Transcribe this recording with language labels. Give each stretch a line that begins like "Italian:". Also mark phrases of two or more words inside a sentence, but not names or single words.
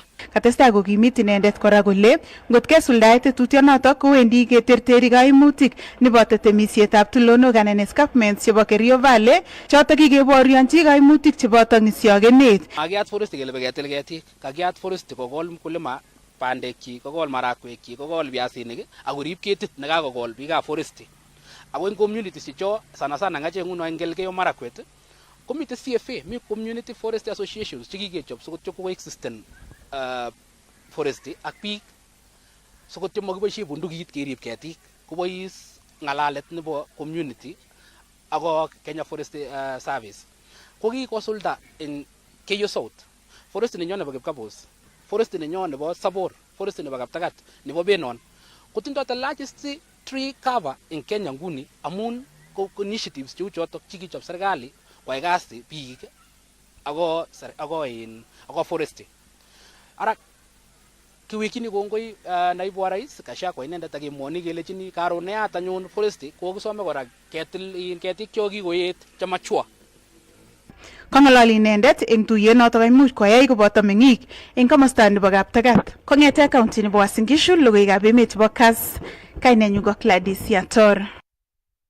Kalenjin: Katestai kokimit inendet kora kole ngot kesuldae tetutionotok kowendi keterteri kaimutik neboto temisietab tulonok anan escarpments chebo Kerio Valley chotok kikeborionchi kaimutik cheboto ng'isyokenet. Kakiyat forest kele beketil ketik, kakiyat forest kokol mkulima bandekchi, kokol marakwekchi, kokol viasinik ak korib ketit nekakokol biikab forest. Ako eng communities checho sana ngache nguno eng Elgeyo Marakwet komite CFA, mi
English: community forest associations
Kalenjin: chekikechop sikotyo
English: coexistent forest
Kalenjin: ak biik sikotyo makiboisie bundukit kerib ketik, kobois ng'alalet nebo community ako Kenya Forest Service. Ko kikosulda eng Keyo South, forest nenyo nebo Kipkabos, forest nenyo nebo Sabor, forest nebo Kaptagat, nebo Benon kotindoi
English: the largest tree cover in Kenya
Kalenjin: nguni amun initiatives cheu chotok chikichop serikali koyai kasi biik ako forest. Ara kiwekchini kongoi
Swahili: naibu wa rais
Kalenjin: Gachagua inendet akemwoni kelechini karon neyat anyun forest kokisome kora ketil ketik cho kikoet chamachua. Kong'alali inendet eng tuyet notok kaimuch koyai koboto meng'ik eng komosta nebo Kaptagat. Kong'ete county nebo Uasin Gishu, logoiwekab emet chebo Kass, kainenyu ko Gladys Yator.